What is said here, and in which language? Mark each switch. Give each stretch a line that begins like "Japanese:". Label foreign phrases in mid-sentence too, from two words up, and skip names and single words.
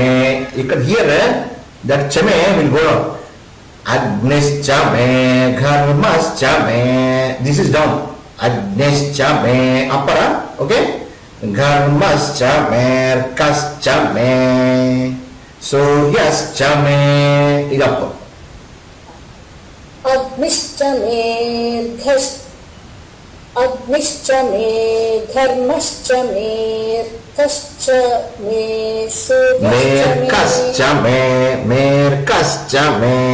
English: You can hear that chame will go up.
Sanskrit: अग्नेश्च मे, घर्मश्च मे.
English: This is down.
Sanskrit: अग्नेश्च मे, उप्परा, okay? घर्मश्च मे, कश्च मे. सूर्यश्च मे
English: is up.
Sanskrit: अग्निश्च मे, अग्निश्च मे, धर्मश्च मे, कश्च मे, सूर्यश्च मे. कश्च मे, कश्च मे.